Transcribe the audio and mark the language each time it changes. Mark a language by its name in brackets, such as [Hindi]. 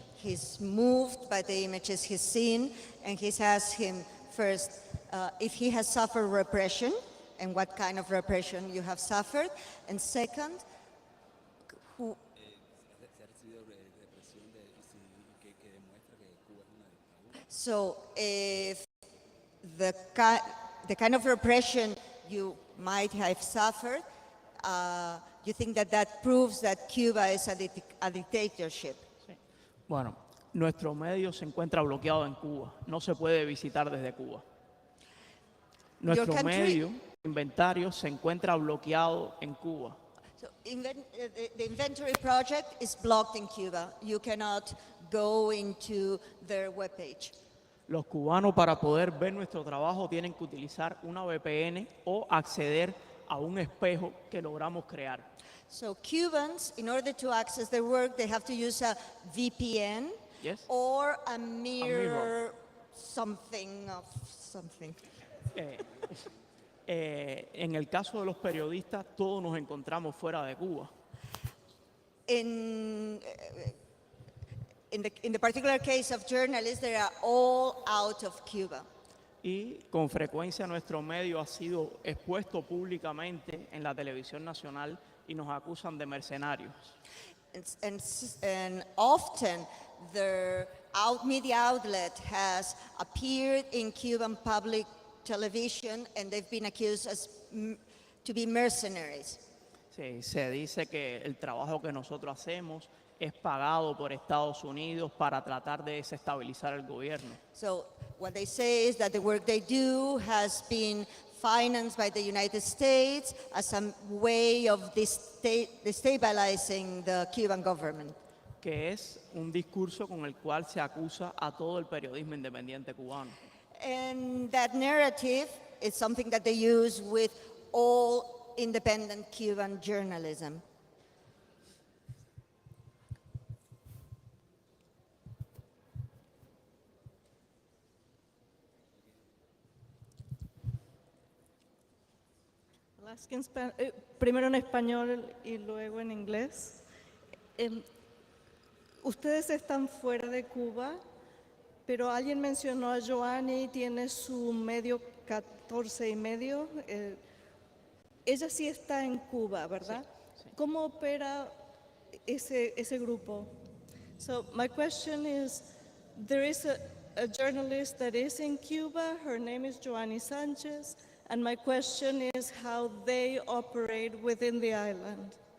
[English] He's moved by the images he's seen, and he's asked him first if he has suffered repression and what kind of repression you have suffered, and second, so if the kind of repression you might have suffered, you think that that proves that Cuba is a dictatorship? [Spanish] Bueno, nuestro medio se encuentra bloqueado en Cuba. No se puede visitar desde Cuba. Nuestro [English] country- [Spanish] medio, Inventario, se encuentra bloqueado en Cuba. [English] So the inventory project is blocked in Cuba. You cannot go into their webpage. [Spanish] Los cubanos, para poder ver nuestro trabajo, tienen que utilizar una VPN o acceder a un espejo que logramos crear. [English] So Cubans, in order to access their work, they have to use a VPN Yes. or a mirror something of something. [Spanish] En el caso de los periodistas, todos nos encontramos fuera de Cuba. [English] In the particular case of journalists, they are all out of Cuba. [Spanish] Y con frecuencia nuestro medio ha sido expuesto públicamente en la televisión nacional y nos acusan de mercenarios. [English] And often their media outlet has appeared in Cuban public television and they've been accused to be mercenaries. [Spanish] Sí, se dice que el trabajo que nosotros hacemos es pagado por Estados Unidos para tratar de desestabilizar el gobierno. [English] So what they say is that the work they do has been financed by the United States as a way of destabilizing the Cuban government. [Spanish] Que es un discurso con el cual se acusa a todo el periodismo independiente cubano. [English] And that narrative is something that they use with all independent Cuban journalism. I'll ask in [Spanish] primero en español y luego en inglés. Ustedes están fuera de Cuba, pero alguien mencionó a Joanny, tiene su medio 14 y medio. Ella sí está en Cuba, ¿verdad? Sí, sí. ¿Cómo opera ese grupo? [English] So my question is, there is a journalist that is in Cuba, her name is Joanny Sanchez, and my question is how they operate within the island.